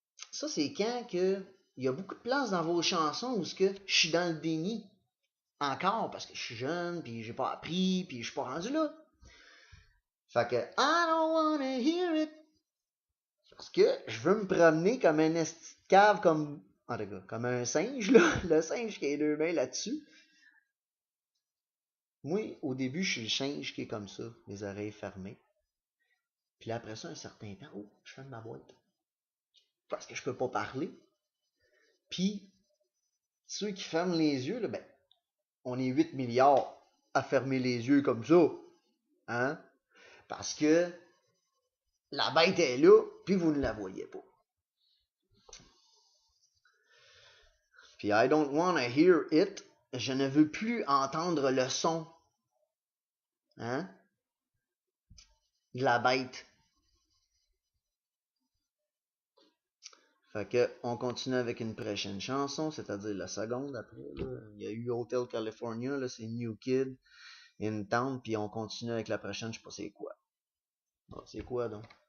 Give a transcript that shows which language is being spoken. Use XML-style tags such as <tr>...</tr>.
<fr>Ça, c'est quand que il y a beaucoup de place dans vos chansons où je suis dans le déni. Encore, parce que je suis jeune, puis j'ai pas appris, puis je suis pas rendu là. Fait que</fr> <en>I don't wanna hear it.</en> <fr>Parce que je veux me promener comme un esti de cave, comme un singe, là. Le singe qui a les deux mains là-dessus. Moi, au début, je suis le singe qui est comme ça, les oreilles fermées. Puis là, après ça, un certain temps, je ferme ma boîte. Parce que je peux pas parler. Puis, ceux qui ferment les yeux, là, ben, on est 8 milliards à fermer les yeux comme ça. Parce que la bête est là, puis vous ne la voyez pas.</fr> <en>Puis I don't want to hear it.</en> <fr>Je ne veux plus entendre le son. De la bête. Fait que on continue avec une prochaine chanson, c'est-à-dire la seconde après. Là. Il y a eu Hotel California, là, c'est New Kid in Town, puis on continue avec la prochaine, je sais pas c'est quoi. Bon, c'est quoi donc?</fr>